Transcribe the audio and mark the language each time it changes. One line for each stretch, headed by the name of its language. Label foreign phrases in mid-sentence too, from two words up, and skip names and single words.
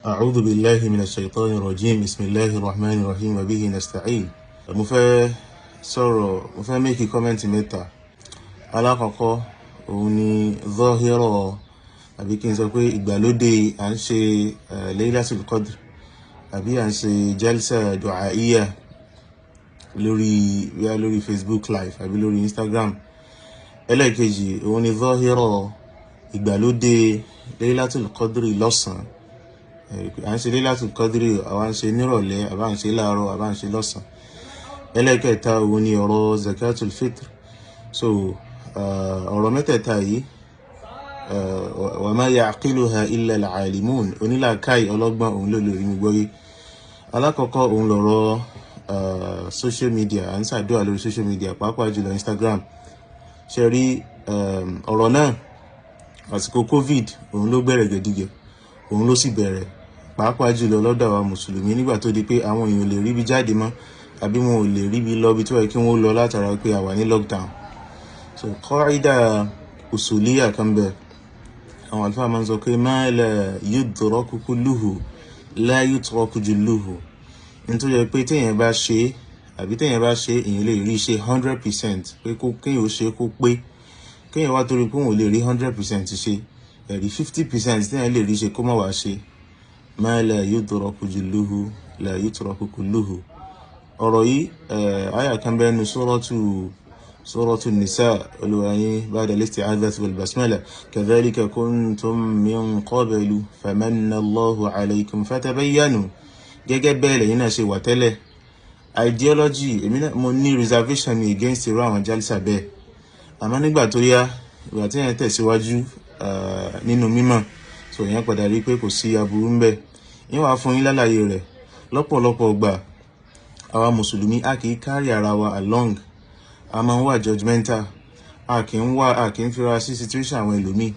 Arabic: أعوذ بالله من الشيطان الرجيم بسم الله الرحمن الرحيم وبه نستعين.
Yoruba: mo fẹ́
English: make comment
Yoruba: mẹ́ta. Alákọ̀ọ́kọ́ òun ni zahira àbí kí n sọ pé ìgbàlódé à ń ṣe Laylatul Qadr àbí à ń ṣe
Arabic: جلسة دعائية
Yoruba: lórí Facebook live àbí lórí Instagram. Ẹlẹ́ẹ̀kejì òun ni zahira ìgbàlódé Laylatul Qadr lọ́sàn. À ń ṣe Laylatul Qadr àwa ń ṣe nírọ̀lẹ́ àbá ń ṣe láàárọ̀ àbá ń ṣe lọ́sàn. Ẹlẹ́ẹ̀kẹta òun ni ọ̀rọ̀
Arabic: زكاة الفطر.
Yoruba: So ọ̀rọ̀ mẹ́tẹ̀ẹ̀ta yìí
Arabic: وما يعقلها إلا العالمون,
Yoruba: onílàákàyè ọlọ́gbọ́n òun ló lè rí mi gbọ́yé. Alákọ̀ọ́kọ́ òun lọ̀rọ̀
English: social media,
Yoruba: à ń ṣàdúrà lórí
English: social media
Yoruba: pàápàá jùlọ Instagram. Ṣe rí ọ̀rọ̀ náà àsìkò covid òun ló bẹ̀rẹ̀ gẹ̀dígẹ̀, òun ló sì bẹ̀rẹ̀ pàápàá jùlọ lọ́dọ̀ àwa mùsùlùmí nígbà tó di pé àwọn èèyàn lè rí bí jáde mọ́ àbí wọn ò lè rí bí lọ bí tó yẹ kí wọ́n lọ látara pé a wà ní lockdown. So
Arabic: قاعدة أصولية
Yoruba: kan bẹ àwọn àlùfáà máa ń sọ pé
Arabic: ما لا يدرك كله لا يترك جله.
Yoruba: ní tó yẹ pé téèyàn bá ṣe àbí téèyàn bá ṣe èèyàn lè rí ṣe 100% pé kéèyàn ó ṣe kó pé kéèyàn wá torí pé òun lè rí 100% ṣe ẹ̀rí 50% téèyàn lè rí ṣe kó má wá ṣe.
Arabic: ما لا يدرك جله لا يترك كله.
Yoruba: ọ̀rọ̀ yìí àyà kan bẹ́ẹ̀ nu suratu nisa olùwàyí
Arabic: بعد الاستعاذة والبسملة كذلك كنتم من قبل فمن الله عليكم فتبينوا.
Yoruba: gẹ́gẹ́ bẹ́ẹ̀ lẹ́yìn náà ṣe wà tẹ́lẹ̀. Ideology èmi náà mo ní reservation mi against irú àwọn jálísà bẹ́ẹ̀, àmọ́ nígbà tó yá ìgbà tí èèyàn tẹ̀síwájú nínú mímọ̀, so èèyàn padà rí pé kò sí aburú ń bẹ. yín wàá fún yín lálàyé rẹ̀. lọ́pọ̀lọpọ̀ gbà àwa mùsùlùmí a kì í carry ara wa along, a máa ń wà judgmental, a kì í fira sí situation àwọn ẹlòmíì.